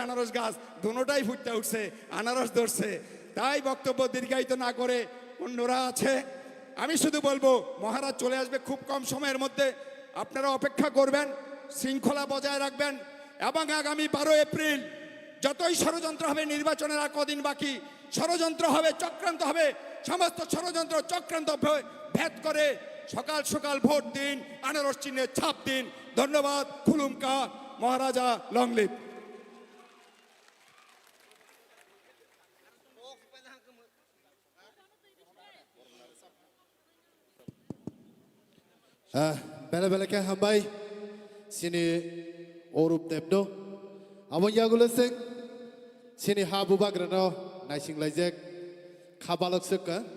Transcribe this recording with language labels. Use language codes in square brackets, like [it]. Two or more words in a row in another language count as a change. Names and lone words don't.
[bn] আনারস গাছ দুটোটাই ফুটতে উঠছে আনারস ধরছে তাই বক্তব্য দীর্ঘায়িত না করে অন্যরা আছে আমি শুধু বলবো মহারাজ চলে আসবে খুব কম সময়ের মধ্যে আপনারা অপেক্ষা করবেন শৃঙ্খলা বজায় রাখবেন এবং আগামী 12 এপ্রিল যতই ষড়যন্ত্র হবে নির্বাচনের আর কদিন বাকি ষড়যন্ত্র হবে চক্রান্ত হবে সমস্ত ষড়যন্ত্র চক্রান্ত ভেদ করে সকাল সকাল ভোট দিন আনারস চিহ্নে ছাপ দিন ধন্যবাদ খুলুমকা মহারাজা [en] long live [trp] Bela bela ke hambai sini orup tepno amon yagulaseng sini habu bagrano naising laijek khabalok sekka